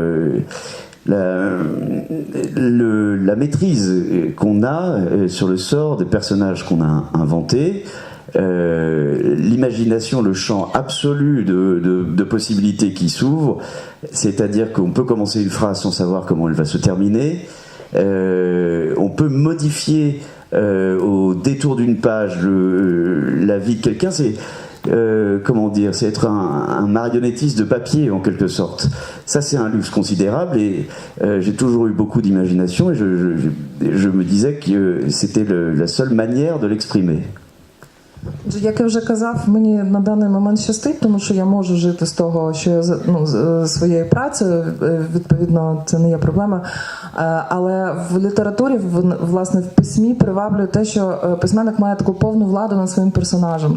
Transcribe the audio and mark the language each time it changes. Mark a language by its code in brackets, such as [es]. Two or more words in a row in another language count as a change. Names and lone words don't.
[fr] La maîtrise qu'on a sur le sort des personnages qu'on a inventés, l'imagination, le champ absolu de possibilités qui s'ouvre, c'est-à-dire qu'on peut commencer une phrase sans savoir comment elle va se terminer, on peut modifier au détour d'une page la vie de quelqu'un, c'est comment dire, c'est être un marionnettiste de papier en quelque sorte. Ça c'est un luxe considérable et j'ai toujours eu beaucoup d'imagination et je me disais que c'était la seule manière de l'exprimer. [uk] Як я вже казав, мені на даний момент щастить, тому що я можу жити з того, що я своєю працею, відповідно, це не є проблема. Але в літературі, власне, в письмі приваблює те, що письменник має таку повну владу над своїм персонажем.